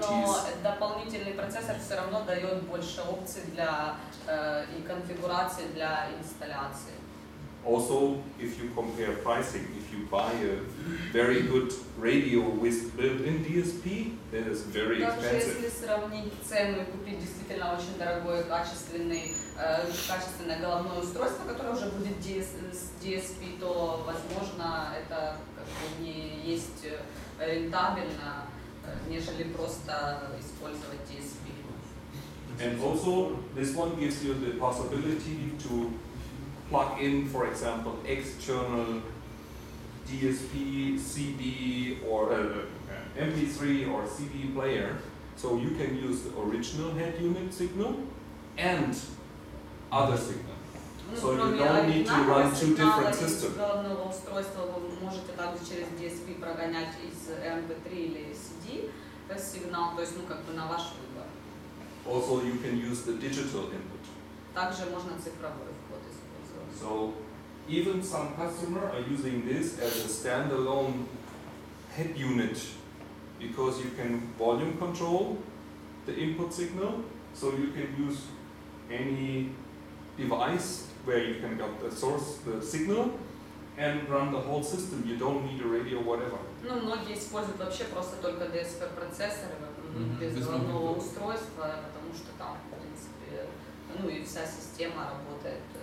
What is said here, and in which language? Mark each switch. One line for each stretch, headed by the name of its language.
Russian: Но дополнительный процессор все равно дает больше опций для и конфигурации для инсталляции.
English: Also, if you compare pricing, if you buy a very good radio with built-in DSP, that is very
Russian: Также,
English: expensive.
Russian: если сравнить цену и купить действительно очень дорогое, качественное головное устройство, которое уже будет с DSP, то, возможно, это как бы не есть рентабельно, нежели просто использовать DSP.
English: And also, this one gives you the possibility to plug in, for example, external DSP, CD, or MP3 or CD player. So you can use the original head unit signal and other signal. So you don't need to run 2 different systems.
Russian: Головного устройства вы можете также через DSP прогонять из MP3 или CD сигнал, то есть, ну, как бы на ваш выбор.
English: Also, you can use the digital input.
Russian: Также можно цифровой вход использовать.
English: So even some customers are using this as a standalone head unit because you can volume control the input signal, so you can use any device where you can get the source, the signal, and run the whole system. You don't need a radio, whatever.
Russian: Ну, многие используют вообще просто только DSP-процессоры без головного устройства, потому что там, в принципе, ну и вся система работает.